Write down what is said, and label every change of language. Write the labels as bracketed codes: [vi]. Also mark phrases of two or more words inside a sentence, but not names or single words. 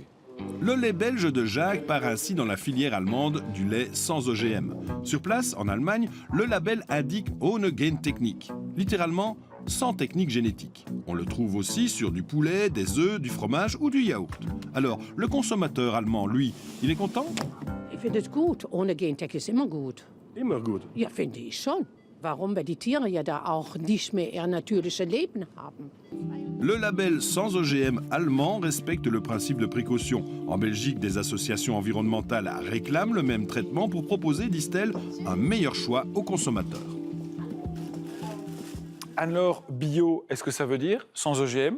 [fr] Le lait belge de Jacques part ainsi dans la filière allemande du lait sans OGM. Sur place, en Allemagne, le label indique [de] Ohne Gentechnik, [fr] littéralement sans technique génétique. On le trouve aussi sur du poulet, des œufs, du fromage ou du yaourt. Alors, le consommateur allemand, lui, il est content? [de] Ich finde es gut. Ohne Gentech ist immer gut. Immer gut. Ja, finde ich schon. Warum? Weil die Tiere ja da auch nicht mehr ihr natürliches Leben haben. [fr] Le label sans OGM allemand respecte le principe de précaution. En Belgique, des associations environnementales réclament le même traitement pour proposer, disent-elles, un meilleur choix aux consommateurs. Alors, bio, est-ce que ça veut dire sans OGM?